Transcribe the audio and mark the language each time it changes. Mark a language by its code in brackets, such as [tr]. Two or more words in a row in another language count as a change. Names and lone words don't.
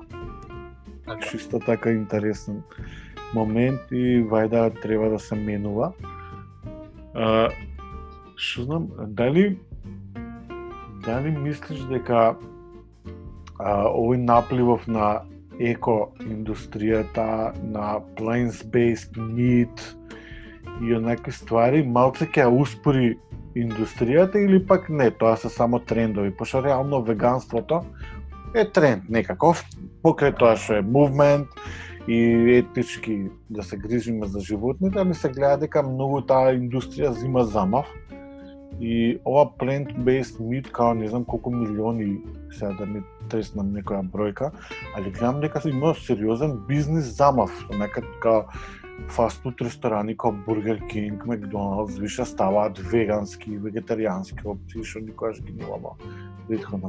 [mk] Чисто така интересен момент и вајда треба да се менува. Што знам, дали мислиш дека овој напливов на еко индустријата, на [en] plant-based meat [mk] и онакви ствари малце ќе ја успори индустријата или пак не, тоа се само трендови, пошто реално веганството е тренд некаков, покрај тоа што е мувмент и етнички да се грижиме за животните, ами се гледа дека многу таа индустрија зима замав и ова [en] plant-based meat, [mk] као не знам колку милиони, сега да не треснам некоја бројка, али гледам дека има сериозен бизнис замав, некако фастфуд ресторани како Burger King, McDonald's, више ставаат вегански, вегетаријански опции, што никогаш ги немаме претходно.